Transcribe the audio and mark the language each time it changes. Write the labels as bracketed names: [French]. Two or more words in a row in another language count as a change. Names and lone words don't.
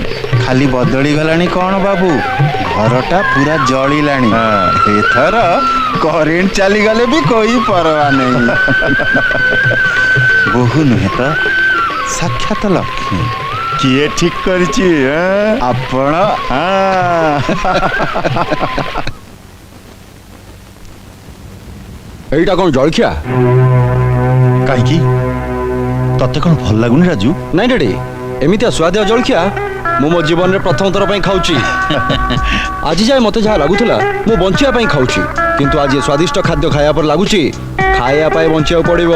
[Odia] ଖାଲି ବଦଳି ଗଲାଣି କଣ ବାବୁ ଘରଟା ପୁରା ଜଳିଲାଣି ଏଥର କରେଣ୍ଟ ଚାଲିଗଲେ ବି କହି ପରବା ନାହିଁ ବହୁ ନୁହେଁ ତ ସାକ୍ଷାତ ଲକ୍ଷ୍ମୀ କିଏ ଠିକ କରିଛି ଆପଣ ଏଇଟା କୋନ ଜଳଖିଆ କାହିଁକି ତତେ କ'ଣ ଭଲ ଲାଗୁନି ରାଜୁ ନାଇଁ ଡାଡି ଏମିତିଆ ସୁଆଦିଆ ଜଳଖିଆ ମୁଁ ମୋ ଜୀବନରେ ପ୍ରଥମ ଥର ପାଇଁ ଖାଉଛି ଆଜି ଯାଏ ମତେ ଯାହା ଲାଗୁଥିଲା ମୁଁ ବଞ୍ଚିବା ପାଇଁ ଖାଉଛି କିନ୍ତୁ ଆଜି ସ୍ୱାଦିଷ୍ଟ ଖାଦ୍ୟ ଖାଇବା ପରେ ଲାଗୁଛି ଖାଇବା ପାଇଁ ବଞ୍ଚିବାକୁ ପଡ଼ିବ